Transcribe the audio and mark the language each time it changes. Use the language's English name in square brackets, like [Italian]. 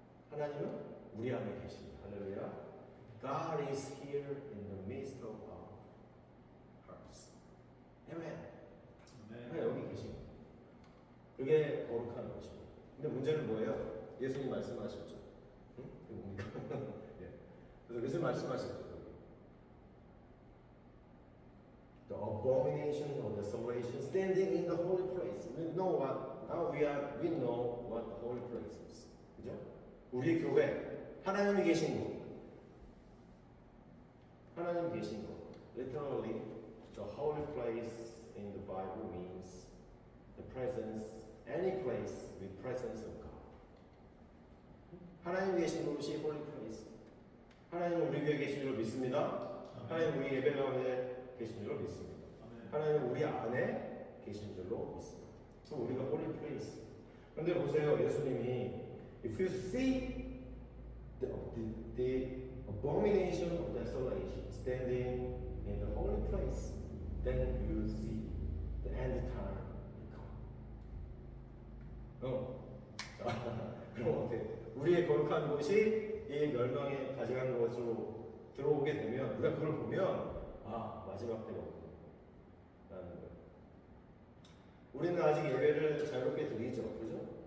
[Korean] 하나님은 우리 안에 계십니다. 할렐루야. [English] God is here in the midst of our hearts. [Korean] Amen. 하나님 여기 계십니다. 그게 거룩한 것입니다. 근데 문제는 뭐예요? 예수님 말씀하셨죠. 응? 그게 뭡니까? 예. 그래서 예수님 말씀하셨죠. [English] The abomination of desolation standing in the holy place. We know what we know what the holy place is. [Korean] 그죠? 우리 교회 하나님이 계신 곳. 하나님 계신 곳. [English] Literally, the holy place in the Bible means the presence, any place with presence of God. [Korean] 하나님 계신 곳이 holy place. 하나님은 우리 교회에 계신 줄 믿습니다. 하나님 우리 예배 가운데 계신 줄로 믿습니다. 하나님은 우리 안에 계신 줄로 믿습니다. 그래서 우리가 holy place. 그런데 보세요, 예수님이 [English] if you see the abomination of desolation standing in the holy place, then you see the end time will come. [Korean] 그럼 어때? 우리의 거룩한 곳이 이 멸망에 가져간 것으로 들어오게 되면 우리가 그걸 보면 아 마지막 때가 오구나 라는 거예요. 우리는 아직 예배를 자유롭게 드리죠, 그죠?